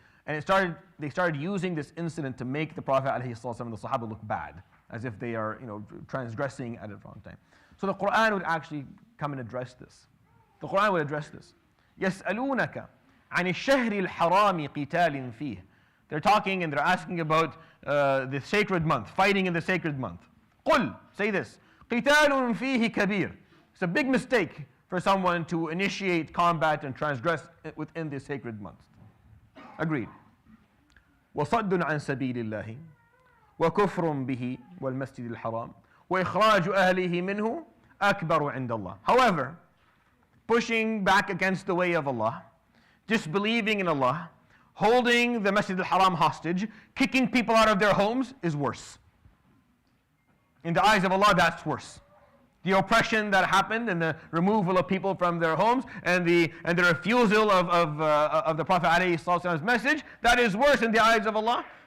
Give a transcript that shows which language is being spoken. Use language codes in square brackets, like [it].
[en] And they started using this incident to make the Prophet ﷺ and the Sahaba look bad, as if they are transgressing at a wrong time. So the Quran would actually come and address this. The Quran would address this. [ar] يَسْأَلُونَكَ عن الشهر الحرام قتال فيه. [en] They're talking and they're asking about the sacred month, fighting in the sacred month. [ar] قل, [en] say this, [ar] قتال فيه كبير. [en] It's a big mistake for someone to initiate combat and transgress within the sacred month. Agreed. [ar] وصد عن سبيل الله وكفر به والمسجد الحرام وإخراج أهله منه أكبر عند الله. [en] However, pushing back against the way of Allah, disbelieving in Allah, holding the Masjid al-Haram hostage, kicking people out of their homes is worse. In the eyes of Allah, that's worse. The oppression that happened and the removal of people from their homes and the refusal of the Prophet ﷺ's message, that is worse in the eyes of Allah.